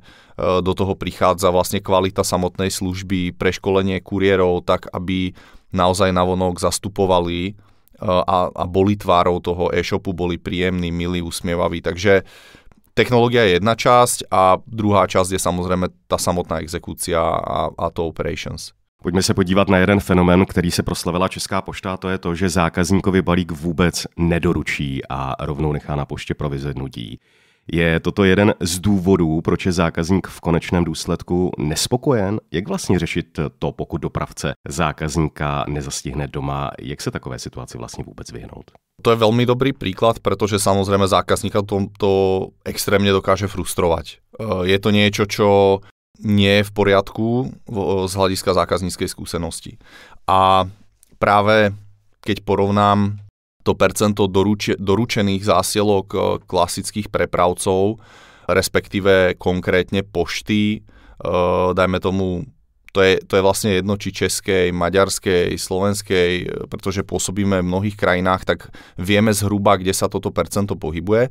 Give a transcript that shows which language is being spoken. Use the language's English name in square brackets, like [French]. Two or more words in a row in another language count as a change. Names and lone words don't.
[Slovak] Do toho prichádza vlastne kvalita samotnej služby, preškolenie kuriérov tak, aby naozaj navonok zastupovali a boli tvárou toho e-shopu, boli príjemní, milí, usmievaví. Takže technológia je jedna časť a druhá časť je samozrejme tá samotná exekúcia a to operations. [Czech] Pojďme se podívat na jeden fenomén, který se proslavila Česká pošta, a to je to, že zákazníkovi balík vůbec nedoručí a rovnou nechá na poště pro vyzvednutí. Je toto jeden z důvodů, proč je zákazník v konečném důsledku nespokojen? Jak vlastně řešit to, pokud dopravce zákazníka nezastihne doma? Jak se takové situaci vlastně vůbec vyhnout? [Slovak] To je veľmi dobrý príklad, pretože samozrejme zákazníka to extrémne dokáže frustrovať. Je to niečo, čo nie je v poriadku z hľadiska zákazníckej skúsenosti. A práve keď porovnám to percento doručených zásielok klasických prepravcov, respektíve konkrétne pošty, dajme tomu, to je vlastne jedno, či českej, maďarskej, slovenskej, pretože pôsobíme v mnohých krajinách, tak vieme zhruba, kde sa toto percento pohybuje.